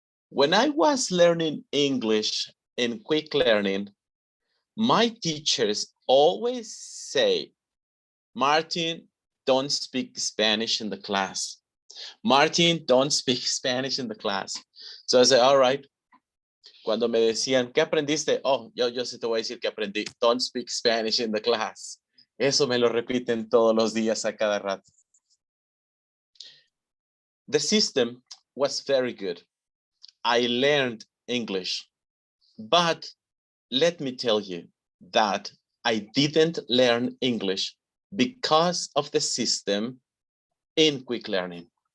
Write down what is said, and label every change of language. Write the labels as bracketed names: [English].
[English] When I was learning English in Quick Learning, my teachers always say, Martin, don't speak Spanish in the class. Martin, don't speak Spanish in the class. So I said, all right. [Spanish] Cuando me decían, ¿qué aprendiste? Oh, yo sí te voy a decir que aprendí. [English] Don't speak Spanish in the class. [Spanish] Eso me lo repiten todos los días a cada rato. [English] The system was very good. I learned English, but let me tell you that I didn't learn English because of the system in Quick Learning.